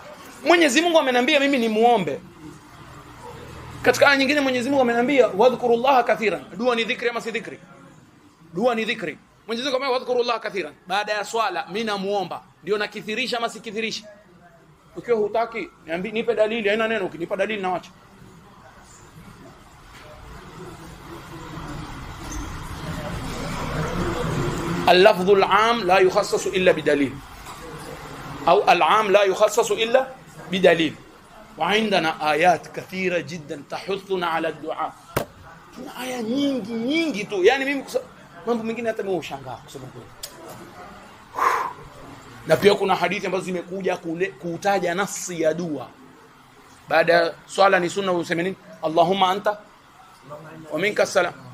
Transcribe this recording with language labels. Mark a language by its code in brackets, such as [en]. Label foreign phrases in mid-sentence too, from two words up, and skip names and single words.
[sw] Mwenyezi Mungu ameniambia mimi ni muombe. Katika aya nyingine Mwenyezi Mungu ameniambia [ar] واذكروا الله كثيرا. [sw] Dua ni dhikri ama si dhikri? Dua ni dhikri. Mwenyezi Mungu ameniambia [ar] واذكروا الله كثيرا. [sw] Baada ya swala mimi namuomba. Ndio nakithirisha ama sikithirisha? Ukiwa hutaki niambie, nipe dalili, haina neno. Ukinipa dalili naacha. [ar] اللفظ العام لا يخصص إلا بدليل أو العام لا يخصص إلا بدليل. وعندنا آيات كثيرة جدا تحثنا على الدعاء. [sw] Tuna aya nyingi tu. Yani mimi mambo mengine hata mimi ushangaa kusema kweli. Na pia kuna hadithi ambazo zimekuja kutaja nafsi ya dua. Baada ya swala ni sunna useme nini? [ar] اللهم أنت ومنك السلام.